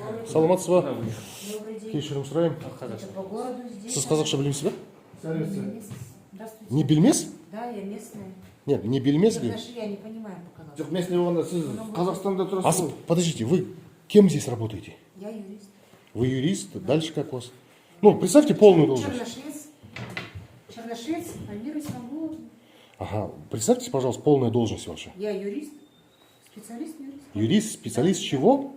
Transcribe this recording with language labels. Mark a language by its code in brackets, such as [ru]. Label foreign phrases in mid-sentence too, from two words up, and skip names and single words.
[kk] Саламатсыз ба? [ru] Добрый день. [kk] Кешірім сұрайым. [ru] Это по городу здесь. [kk] Сіз қазақша білемісіз бе? [ru] Здравствуйте. [kk] Не білмес? [ru] Да, я местная. [kk] Нет, не білмес бе? [ru] Даже я не понимаю пока. [kk] Жоқ, местный болғанда сіз Қазақстанда тұрасыз ғой. [ru] Подождите, вы кем здесь работаете? Я юрист. Вы юрист? Дальше как у вас? Ну, представьте полную должность. Черношвец. Черношвец, Альмира Исмагуловна. Ага, представьте, пожалуйста, полная должность ваша. Я юрист. Специалист-юрист. Юрист, специалист чего?